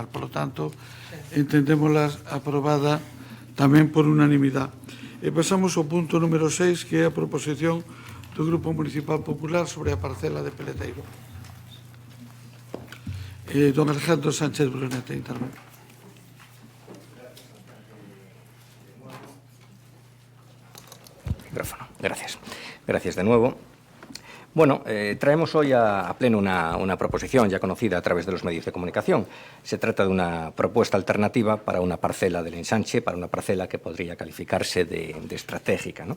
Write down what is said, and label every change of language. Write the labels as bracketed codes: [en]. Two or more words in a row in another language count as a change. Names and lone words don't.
[es] Por lo tanto, [gl] entendémosla aprobada tamén por unanimidade. E pasamos ao punto número 6, que é a proposición do Grupo Municipal Popular sobre a parcela de Peleteiro. Don Alejandro Sánchez Brunete intervén. [es] Micrófono. Gracias. Gracias de nuevo. Bueno, traemos hoy a pleno una proposición ya conocida a través de los medios de comunicación. Se trata de una propuesta alternativa para una parcela del ensanche, para una parcela que podría calificarse de estratégica, ¿no?